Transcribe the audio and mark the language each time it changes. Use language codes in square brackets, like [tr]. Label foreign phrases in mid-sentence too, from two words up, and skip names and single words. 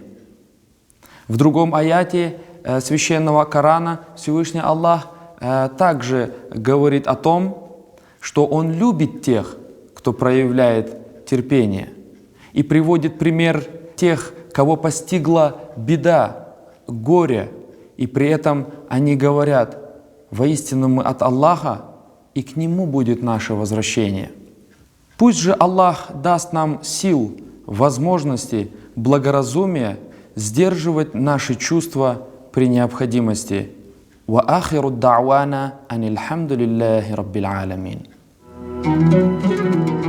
[ru] В другом аяте Священного Корана Всевышний Аллах также говорит о том, что Он любит тех, кто проявляет терпение, и приводит пример тех, кого постигла беда, горе, и при этом они говорят: «Воистину мы от Аллаха, и к Нему будет наше возвращение». Пусть же Аллах даст нам сил, возможности, благоразумия сдерживать наши чувства при необходимости. [ar] وآخر دعوانا أن الحمد لله رب العالمين.